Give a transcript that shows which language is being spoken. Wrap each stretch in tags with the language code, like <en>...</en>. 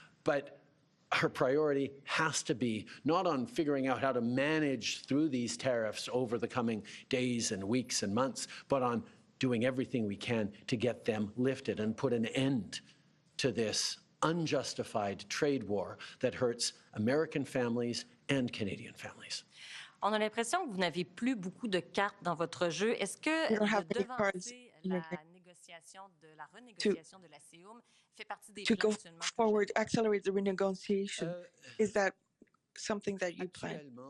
<en>But our priority has to be not on figuring out how to manage through these tariffs over the coming days and weeks and months, but on doing everything we can to get them lifted and put an end to this unjustified trade war that hurts American families and Canadian families.</en> <fr>On a l'impression que vous n'avez plus beaucoup de cartes dans votre jeu. Est-ce que de devancer la négociation la renégociation de la CEUM fait partie des plans actuellement?</fr> <en>To go forward, accelerate the renegotiation, is that something that you plan?</en>